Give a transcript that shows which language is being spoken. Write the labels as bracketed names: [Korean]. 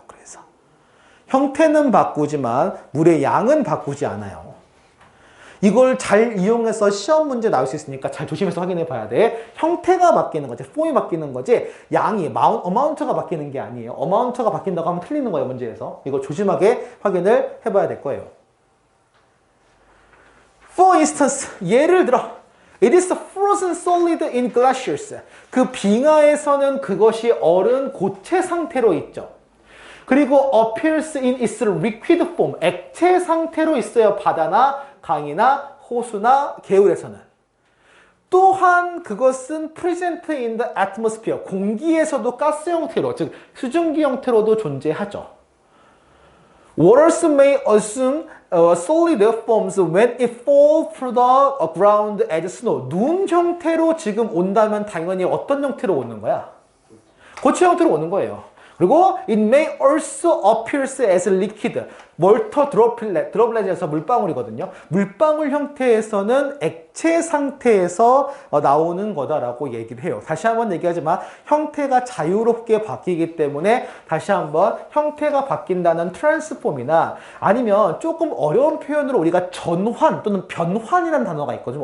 [Korean] 그래서 형태는 바꾸지만 물의 양은 바꾸지 않아요. 이걸 잘 이용해서 시험 문제 나올 수 있으니까 잘 조심해서 확인해 봐야 돼. 형태가 바뀌는 거지. 폼이 바뀌는 거지. 양이, 어마운트가 바뀌는 게 아니에요. 어마운트가 바뀐다고 하면 틀리는 거예요. 문제에서. 이거 조심하게 확인을 해봐야 될 거예요. [English] For instance, [Korean] 예를 들어 [English] It is frozen solid in glaciers. [Korean] 그 빙하에서는 그것이 얼은 고체 상태로 있죠. 그리고 [English] appears in its liquid form. [Korean] 액체 상태로 있어요. 바다나 강이나 호수나 개울에서는. 또한 그것은 [English] present in the atmosphere. [Korean] 공기에서도 가스 형태로, 즉 수증기 형태로도 존재하죠. [English] Waters may assume solid forms when it falls through the ground as snow. [Korean] 눈 형태로 지금 온다면 당연히 어떤 형태로 오는 거야? 고체 형태로 오는 거예요. 그리고 [English] it may also appears as liquid. [Korean] water droplet에서 물방울이거든요. 물방울 형태에서는 액체 상태에서 나오는 거다라고 얘기를 해요. 다시 한번 얘기하지만 형태가 자유롭게 바뀌기 때문에 다시 한번 형태가 바뀐다는 트랜스폼이나 아니면 조금 어려운 표현으로 우리가 전환 또는 변환이라는 단어가 있거든요.